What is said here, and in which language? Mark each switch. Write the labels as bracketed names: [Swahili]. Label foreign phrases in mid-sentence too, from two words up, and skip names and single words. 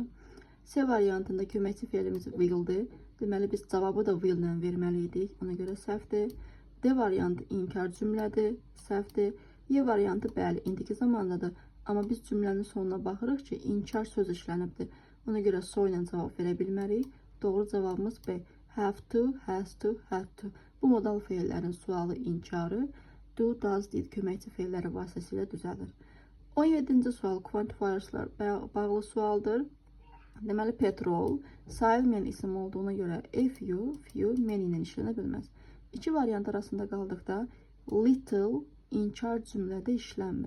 [Azerbaijani] C variantında köməkçi feilimiz will'dir. Deməli biz cavabı da will ilə verməliydik, ona görə səhvdir. D variantı inkar cümlədir, səhvdir. Y variantı bəli indiki zamandadır, amma biz cümlənin sonuna baxırıq ki, inkar söz işlənibdir. Ona görə so ilə cavab verə bilmərik. Doğru cavabımız [English] B. Have to, has to, had to. [Azerbaijani] Bu modal feillərin sualı inkarı [English] do, does, did [Azerbaijani] köməkçi feilləri vasitəsilə düzəlir. 17-ci sual quantifiers'lar bağlı sualdır. Deməli petrol sayılmayan isim olduğuna görə [English] few, many [Azerbaijani] ilə işlənə bilməz. İki variant arasında qaldıqda little inkar cümlədə işlənmir.